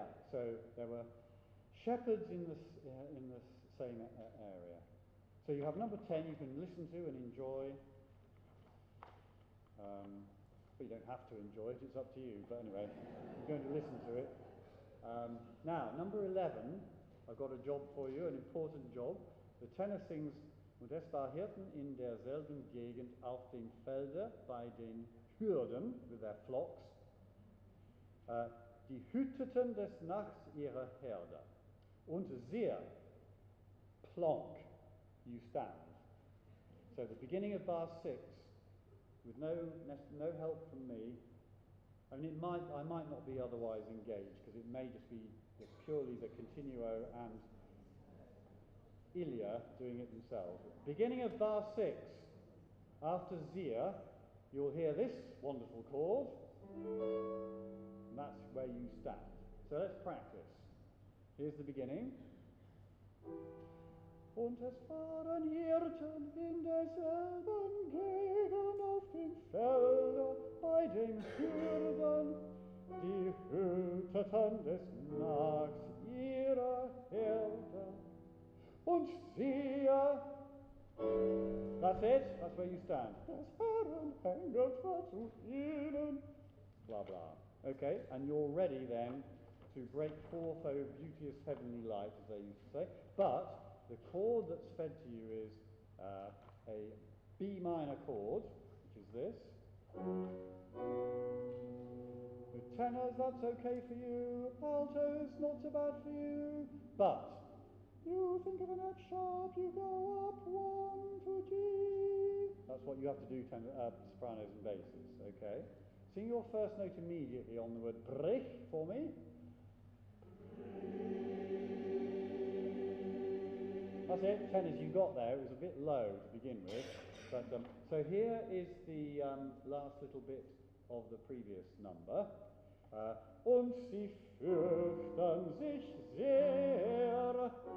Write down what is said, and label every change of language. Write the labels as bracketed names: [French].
[English] So there were shepherds in the same area. So you have number 10 you can listen to and enjoy. But you don't have to enjoy it, it's up to you. But anyway, you're going to listen to it. Now, number 11, I've got a job for you, an important job. The tenor sings, [German] und es war Hirten in derselben Gegend auf dem Felde bei den Hürden, [English] with their flocks, [German] die hüteten des Nachts ihre Herde. Und sehr, [English] plonk, you stand. So the beginning of bar 6, with no help from me. I mean, I might not be otherwise engaged, because it may just be purely the continuo and Ilya doing it themselves. Beginning of bar 6, after Zia, you'll hear this wonderful chord, and that's where you stand. So let's practice. Here's the beginning. [German] Und es waren Hirten in derselben Gegend auf dem Felde bei den Hürden, die hüteten des Nachts ihre Herde. Und siehe, [English] that's it, that's where you stand. [German] Des Herren Engel war zu ihnen, blah blah. [English] Okay, and you're ready then to break forth, O beauteous heavenly light, as they used to say. But the chord that's fed to you is a B minor chord, which is this. With tenors, that's okay for you. Altos, not so bad for you. But you think of an F sharp, you go up one to G. That's what you have to do, sopranos and basses, okay? Sing your first note immediately on the word brich for me. That's it, tenors you got there. It was a bit low to begin with. But so here is the last little bit of the previous number. [German] Und sie fürchten sich sehr.